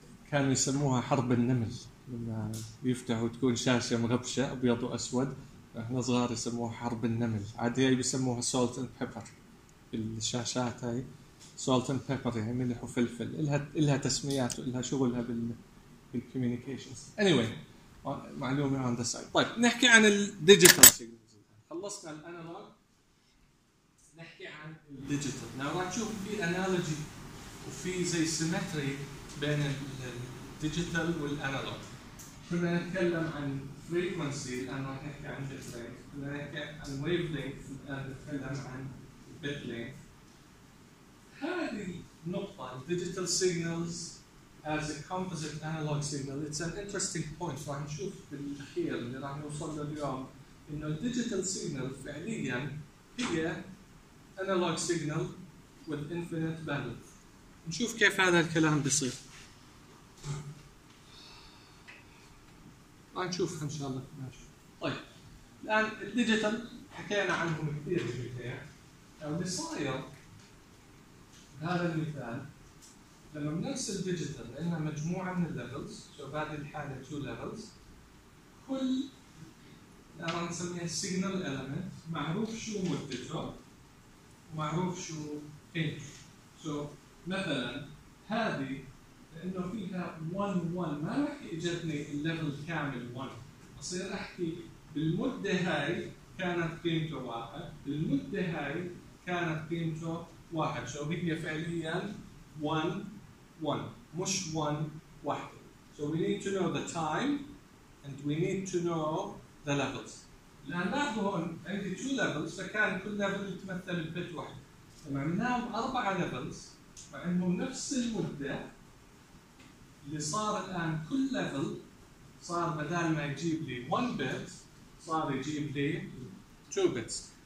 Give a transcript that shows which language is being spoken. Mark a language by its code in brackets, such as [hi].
[ar] كانوا يسموها حرب النمل. لما يفتحوا تكون شاشة مغبشة أبيض وأسود، إحنا صغار يسموها حرب النمل. عادي هاي بيسموها [en] salt and pepper. [ar] الشاشات هاي salt and pepper يعني ملح وفلفل. إلها تسميات وإلها شغلها بال communications. [en] anyway [ar] معلومة [en] on the side. [ar] طيب نحكي عن الديجيتال. خلصنا الأنالوج، نحكي عن الديجيتال. نعم نشوف في analogy وفي زي symmetry بين الديجيتال والأنالوج. كنا نتكلم عن frequency، الآن راح نحكي عن bit length. كنا نحكي عن wavelength، الآن نتكلم عن bit length. [en] هذه النقطة digital signals as a composite analog signal it's an interesting point. [ar] راح نشوف بالأخير اللي راح نوصل له اليوم إنه digital signal فعليا هي [en] analog signal with infinite bandwidth. [ar] نشوف كيف هذا الكلام بيصير. نشوف إن شاء الله ماشي. طيب الآن الديجيتال حكينا عنهم كثير بالمثال. اللي صاير بهذا المثال لما بنرسل ديجيتال لأنها مجموعة من الليفلز، شو بهذه الحالة two levels، كل أنا نسميها signal element معروف شو مدته ومعروف شو قيمته. شو مثلا هذه لأنه فيها 1-1 ما رح يجبني الليفل كامل 1، أصير أحكي بالمدة هاي كانت قيمته 1، بالمدة هاي كانت قيمته واحد. So هي فعليا one مش one واحدة. [en] So we need to know the time and we need to know the levels. [ar] لأنه هون عندي two levels فكان كل level يتمثل بit واحد. فمعناهم أربعة levels مع إنهم نفس المدة اللي صار الآن كل level صار بدل ما يجيب لي one bit صار يجيب لي two bits.